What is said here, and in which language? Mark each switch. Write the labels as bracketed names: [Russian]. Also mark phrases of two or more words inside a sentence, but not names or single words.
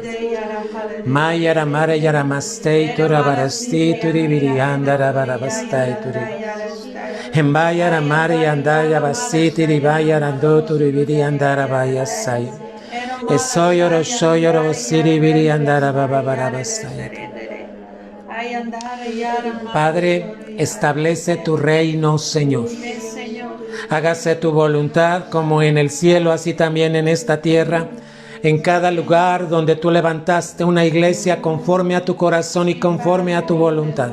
[Spanish] Maya ramara yaramastei tora barasti turi biriandara barabastai turi. Embaya ramara yandaya basti ribaya rando turi biriandara bayasai. Esoyoro soyoro siri biriandara babarabastai. Padre, establece tu reino, Señor. Hágase tu voluntad como en el cielo, así también en esta tierra. En cada lugar donde tú levantaste una iglesia conforme a tu corazón y conforme a tu voluntad.